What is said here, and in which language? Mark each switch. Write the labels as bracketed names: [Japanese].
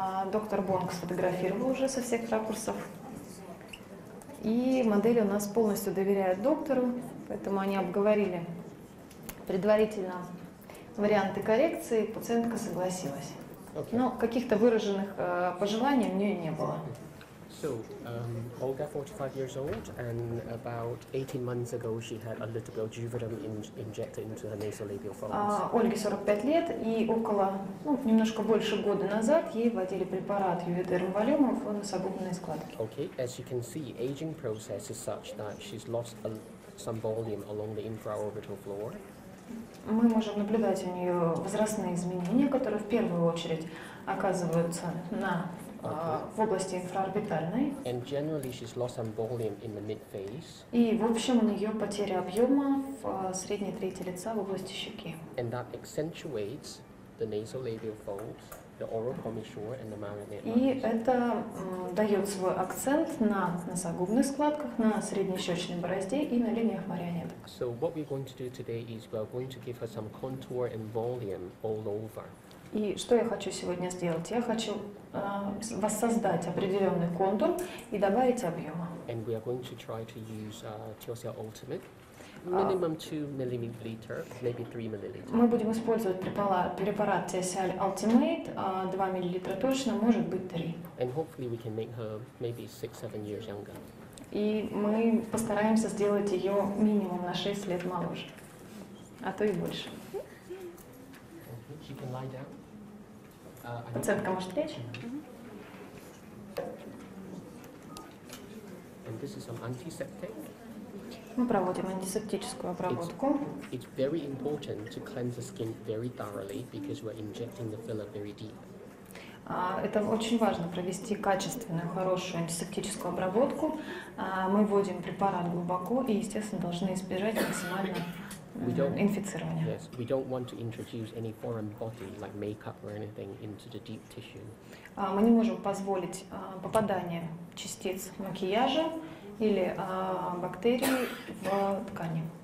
[Russian] Доктор Бонг сфотографировал уже со всех ракурсов. И модель у нас полностью доверяет доктору, поэтому они обговорили предварительно варианты коррекции, пациентка согласилась. Но каких-то выраженных пожеланий у нее не было. [English] So, Olga, 45 years old, and about 18 months ago she had a little Juverum injected into her nasolabial folds. [Russian] Ольге 45 лет, и немножко больше года назад ей вводили препарат Юведерм Валюма в носогубные складки. [English] Okay, as you can see, aging process is such that she's lost some volume along the infraorbital floor. [Russian] Мы можем наблюдать у нее возрастные изменения, которые в первую очередь оказываются в области инфраорбитальной. [English] And generally she's lost some volume in the mid-face. [Russian] И в общем у нее потеря объема в средней трети лица в области щеки. [English] And that accentuates the nasolabial folds, the oral commissure and the marionette. [Russian] И это дает свой акцент на носогубных складках, на среднещечной борозде и на линиях марионеток. [English] So what we're going to do today is we're going to give her some contour and volume all over. [Russian] И что я хочу сегодня сделать? Я хочу воссоздать определенный контур и добавить объема. [English] And we are going to try to use Teosia Ultimate, minimum 2 milliliter, maybe 3 milliliter. [Russian] Мы будем использовать препарат Teosial Ultimate, 2 мл точно, может быть 3. [English] And hopefully we can make her maybe 6-7 years younger. [Russian] И мы постараемся сделать ее минимум на 6 лет моложе, а то и больше. [English] She can lie down. [Russian] Пациентка может лечь. [English] And this is some antiseptic. [Russian] Мы проводим антисептическую обработку. [English] It's very important to cleanse the skin very thoroughly because we're injecting the filler very deep. [Russian] Это очень важно провести качественную, хорошую антисептическую обработку. Мы вводим препарат глубоко и, естественно, должны избежать максимально инфицирования. [English] Yes, we don't want to introduce any foreign body like makeup or anything into the deep tissue. [Russian] Мы не можем позволить попадание частиц макияжа или бактерий в ткани.